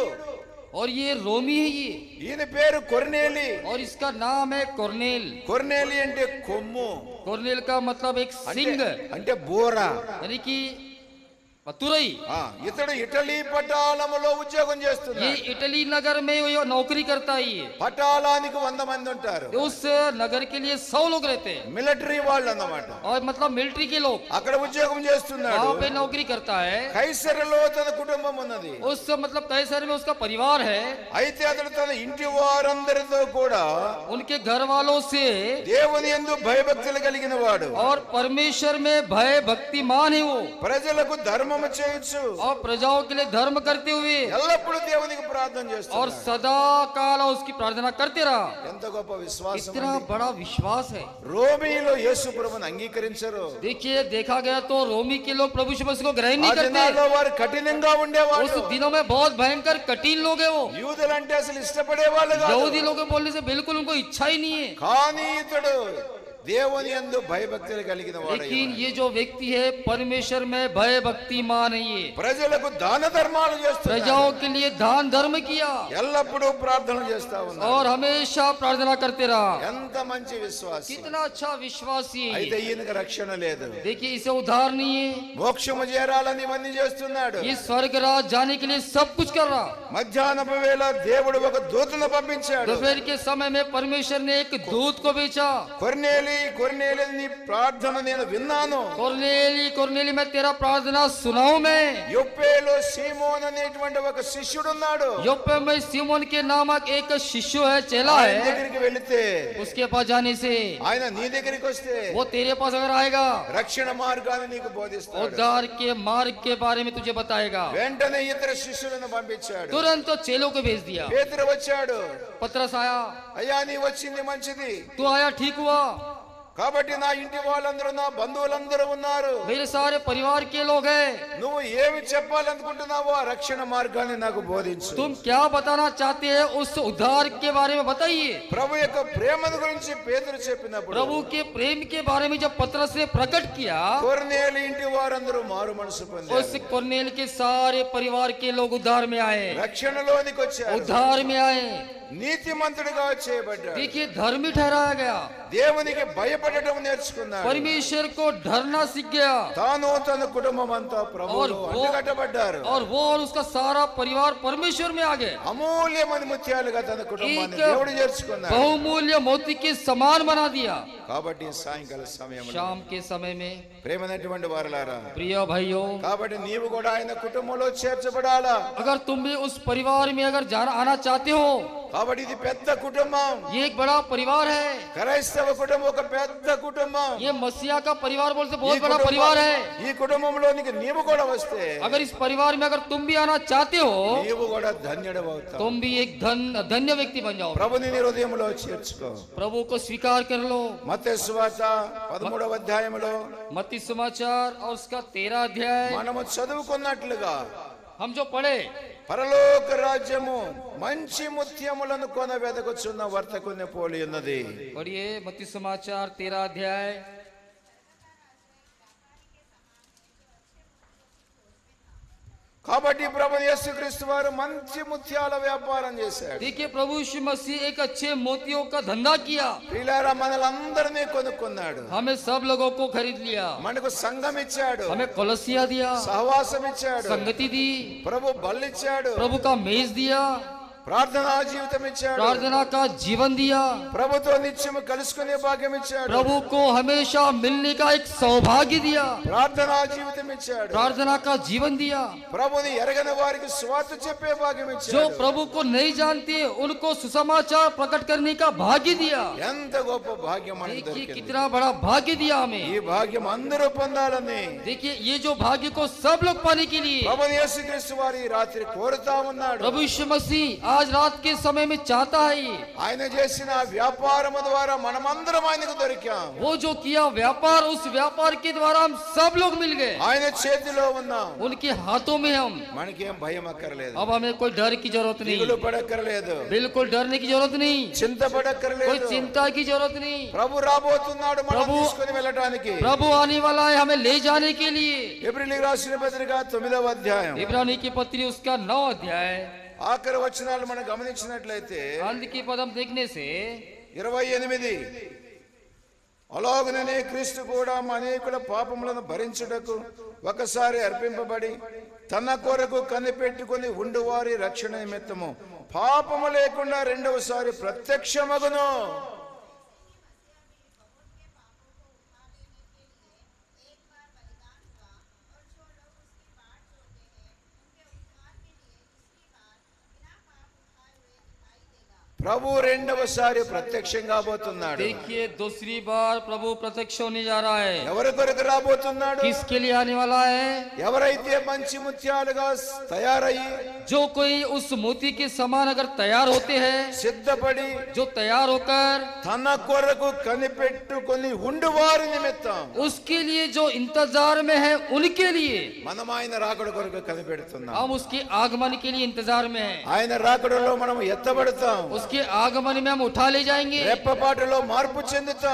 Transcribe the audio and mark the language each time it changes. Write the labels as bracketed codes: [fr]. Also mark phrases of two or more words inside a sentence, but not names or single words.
[hi] और ये रोमी है ये, [te] ఈయన పేరు కొర్నేలి. [hi] और इसका नाम है कोर्नेल। [te] కొర్నేలి అంటే కొమ్ము, [hi] कोर्नेल का मतलब एक सिंह, [te] అంటే బోర. [hi] यानी कि तुरई। [te] ఇతడు ఇటలీ పటాలములో ఉద్యోగం [hi] ये [te] చేస్తున్నాడు. [hi] इटली नगर में ये नौकरी करता है ये। [te] పటాలానికి 100 మంది ఉంటారు, [hi] उस नगर के लिए 100 लोग रहते हैं, [te] మిలిటరీ వాళ్ళు అన్నమాట. [hi] और मतलब मिलिट्री के लोग [te] అక్కడ ఉద్యోగం చేస్తున్నాడు. [hi] वहाँ पे नौकरी करता है। [te] కైసరులో తన కుటుంబం ఉన్నది. [hi] उस मतलब कैसर में उसका परिवार है, [te] అయితే అతడు తన ఇంటి వారందరితో కూడా [hi] उनके घर वालों से [te] దేవుని యందు భయభక్తులు కలిగిన వాడు. [hi] और परमेश्वर में भय भक्तिमान है वो, [te] ప్రజలకు ధర్మము చేయొచ్చు, [hi] और प्रजाओं के लिए धर्म करते हुए [te] ఎల్లప్పుడూ దేవునికి ప్రార్థన [hi] और [te] చేస్తున్నాడు. [hi] सदा काल उसकी प्रार्थना करते रहा। [te] ఎంత గొప్ప విశ్వాసం [hi] इतना [te] అండి. [hi] बड़ा विश्वास है। [te] రోమీలో యేసు ప్రభువును అంగీకరించరు. [hi] देखिए देखा गया तो रोमी के लोग प्रभु यीशु मसीह को ग्रहण [te] ఆ [hi] नहीं [te] దినాల్లో [hi] करते। [te] వారు కఠినంగా ఉండేవారు. [hi] उस दिनों में बहुत भयंकर कठिन लोग हैं वो, [te] యూదులంటే అసలు ఇష్టపడేవాళ్ళు కాదు. [hi] यहूदी लोग बोलने से बिल्कुल उनको इच्छा ही नहीं है। [te] కానీ ఇతడు దేవుని యందు భయభక్తులు కలిగిన వాడు. [hi] लेकिन ये जो व्यक्ति है परमेश्वर में भय भक्तिमान है ये, [te] ప్రజలకు దాన ధర్మాలు చేస్తున్నాడు, [hi] प्रजाओं के लिए दान धर्म किया [te] ఎల్లప్పుడూ ప్రార్థన చేస్తా ఉన్నాడు. [hi] और हमेशा प्रार्थना करते रहा। [te] ఎంత మంచి విశ్వాసం. [hi] कितना अच्छा विश्वासी है [te] అయితే [hi] ये। [te] ఈయనకు రక్షణ లేదు. [hi] देखिए इसे उद्धार नहीं है, [te] మోక్షము చేరాలని ఇవన్నీ చేస్తున్నాడు. [hi] ये स्वर्ग राज जाने के लिए सब कुछ कर रहा। [te] మధ్యాహ్నపు వేళ దేవుడు ఒక దూతను పంపించాడు. [hi] दोपहर के समय में परमेश्वर ने एक दूत को भेजा। [te] కొర్నేలి కొర్నేలి నీ ప్రార్థన నేను విన్నాను. [hi] कोर्नेली मैं तेरा प्रार्थना सुनाऊं मैं। [te] యొప్పేలో సీమోన్ అనేటువంటి ఒక శిష్యుడు ఉన్నాడు. [hi] योप्पे में सिमोन के नामक एक शिष्य है, चेला [te] ఆయన [hi] है। [te] దగ్గరికి వెళితే, [hi] उसके पास जाने से [te] ఆయన నీ దగ్గరికి వస్తే [hi] वो तेरे पास अगर आएगा [te] రక్షణ మార్గాన్ని నీకు బోధిస్తాడు. [hi] उद्धार के मार्ग के बारे में तुझे बताएगा। [te] వెంటనే ఇతర శిష్యులను పంపించాడు. [hi] तुरंत तो चेलों को भेज दिया। [te] పేతురు వచ్చాడు. [hi] पतरस आया, [te] అయ్యా నీ వచ్చింది మంచిది, [hi] तू आया ठीक हुआ, [te] కాబట్టి నా ఇంటి వాళ్ళందరూ నా బంధువులందరూ ఉన్నారు. [hi] मेरे सारे परिवार के लोग हैं, [te] నువ్వు ఏమి చెప్పాలనుకుంటున్నావో ఆ రక్షణ మార్గాన్ని నాకు బోధించు. [hi] तुम क्या बताना चाहते हैं उस उद्धार के बारे में बताइए। [te] ప్రభు యొక్క ప్రేమను గురించి పేతురు చెప్పినప్పుడు [hi] प्रभु के प्रेम के बारे में जब पतरस ने प्रकट किया, [te] కొర్నేలి ఇంటి వారందరూ మారు మనసు [hi] उस [te] పొందారు, [hi] कोर्नेल के सारे परिवार के लोग उद्धार में आए, [te] రక్షణలోనికి వచ్చారు, [hi] उद्धार में आए। [te] నీతిమంతుడిగా చేయబడ్డాడు, [hi] देखिए धर्मी ठहराया गया, [te] దేవునికి భయపడే భయపడటం నేర్చుకున్నాడు. [hi] परमेश्वर को डरना सीख गया [te] తాను తన కుటుంబం అంతా ప్రభువులో అంటగట్టబడ్డారు. [hi] और वो और उसका सारा परिवार परमेश्वर में आ गए. [te] అమూల్యమైన ముత్యాలుగా తన కుటుంబాన్ని [hi] एक [te] దేవుడు చేర్చుకున్నాడు. [hi] बहुमूल्य मोती के समान बना दिया. [te] కాబట్టి సాయంకాల సమయంలో [hi] शाम के समय में [te] ప్రేమైనటువంటి వారలారా, [hi] प्रिय भाइयों, [te] కాబట్టి నీవు కూడా ఆయన కుటుంబంలో చేర్చబడాలా. [hi] अगर तुम भी उस परिवार में अगर जाना आना चाहते हो, [te] కాబట్టి ఇది పెద్ద కుటుంబం. [hi] ये एक बड़ा परिवार है. [te] క్రైస్తవ కుటుంబం ఒక పెద్ద కుటుంబం. [hi] ये मसीहा का परिवार बोलते [te] ఈ [hi] बहुत बड़ा [te] కుటుంబం- [hi] परिवार है. [te] ఈ కుటుంబంలోనికి నీవు కూడా వస్తే [hi] अगर इस परिवार में अगर तुम भी आना चाहते हो, [te] నీవు కూడా ధన్యుడవుతావు. [hi] तुम भी एक धन्य व्यक्ति बन जाओ. [te] ప్రభుని నీ హృదయంలో చేర్చుకో. [hi] प्रभु को स्वीकार कर लो. [te] మత్తయి సువార్త 13వ అధ్యాయంలో [hi] मत्ती समाचार और उसका 13 अध्याय [te] మనము చదువుకున్నట్లుగా [hi] हम जो पढ़े, [te] పరలోక రాజ్యము మంచి ముత్యములను కొన వెదకుచున్న వర్తకుని పోలి ఉన్నది. [hi] पढ़िए मत्ती समाचार 13 अध्याय. [te] కాబట్టి ప్రభు యేసుక్రీస్తు వారు మంచి ముత్యాల వ్యాపారం చేశాడు. [hi] देखिए प्रभु यीशु मसीह एक अच्छे मोतियों का धंधा किया. [te] ప్రియులారా, మనలందరినీ కొనుక్కున్నాడు. [hi] हमें सब लोगों को खरीद लिया. [te] మనకు సంఘం ఇచ్చాడు, [hi] हमें कलसिया दिया, [te] సహవాసం ఇచ్చాడు, [hi] संगति दी, [te] ప్రభు బలిచ్చాడు, [hi] प्रभु का मेज दिया, [te] ప్రార్థనా జీవితం ఇచ్చాడు, [hi] प्रार्थना का जीवन दिया, [te] ప్రభుతో నిత్యము కలుసుకునే భాగ్యం ఇచ్చాడు, [hi] प्रभु को हमेशा मिलने का एक सौभाग्य दिया, [te] ప్రార్థనా జీవితం ఇచ్చాడు, [hi] प्रार्थना का जीवन दिया. [te] ప్రభుని ఎరగని వారికి సువార్త చెప్పే భాగ్యం [hi] जो [te] ఇచ్చాడు. [hi] प्रभु को नहीं जानते उनको सुसमाचार प्रकट करने का भाग्य दिया. [te] ఎంత గొప్ప భాగ్యం మనకు [hi] देखिए [te] దొరికింది. [hi] कितना बड़ा भाग्य दिया [te] ఈ [hi] हमें. [te] భాగ్యం అందరూ పొందాలని [hi] देखिए ये जो भाग्य को सब लोग पाने के लिए [te] ప్రభు యేసుక్రీస్తు వారు ఈ రాత్రి కోరుతా ఉన్నాడు. [hi] प्रभु यीशु मसीह आज रात के समय में चाहता है ये. [te] ఆయన చేసిన వ్యాపారము ద్వారా మనమందరం ఆయనకు దొరికాం. [hi] वो जो किया व्यापार, उस व्यापार के द्वारा हम सब लोग मिल गए. [te] ఆయన చేతిలో ఉన్నాం. [hi] उनके हाथों में हम. [te] మనకేం భయం అక్కర్లేదు, [hi] अब हमें कोई डर की जरूरत [te] దిగులు [hi] नहीं, [te] పడక్కర్లేదు, [hi] बिल्कुल डरने की जरूरत नहीं, [te] చింత [hi] कोई [te] పడక్కర్లేదు. [hi] चिंता की जरूरत नहीं. [te] ప్రభు రాబోతున్నాడు మనం ప్రభు- తీసుకొని వెళ్ళడానికి. [hi] प्रभु आने वाला है हमें ले जाने के लिए. [te] ఎబ్రిలీకి రాసిన పత్రిక 9వ అధ్యాయం [hi] इब्रानी की पत्री उसका 9 अध्याय [te] ఆఖరి వచనాలు మనం గమనించినట్లయితే [hi] अंत की पदम देखने से [te] 28, అలాగనే క్రీస్తు కూడా అనేకుల పాపములను భరించుటకు ఒకసారి అర్పింపబడి తన కొరకు కనిపెట్టుకుని ఉండువారి రక్షణ నిమిత్తము పాపము లేకుండా రెండవసారి ప్రత్యక్షమగును. ప్రభు రెండవసారి ప్రత్యక్షం కాబోతున్నాడు. [hi] देखिए दूसरी बार प्रभु प्रत्यक्ष होने जा रहा है. [te] ఎవరి కొరకు రాబోతున్నాడు? [hi] किसके लिए आने वाला है? [te] ఎవరైతే మంచి ముత్యాలుగా తయారయ్యి [hi] जो कोई उस मोती के समान अगर तैयार होते हैं, [te] సిద్ధపడి [hi] जो तैयार होकर [te] తన కొరకు కనిపెట్టుకొని ఉండువారి నిమిత్తం [hi] उसके लिए जो इंतजार में है उनके लिए [te] మనం ఆయన రాకడ కొరకు కనిపెడుతున్నాం. [hi] हम उसके आगमन के लिए इंतजार में हैं. [te] ఆయన రాకడలో మనం ఎత్తబడతాం. [hi] उसके आगमन में हम उठा ले जाएंगे. [te] రెప్పపాటులో మార్పు చెందుతాం.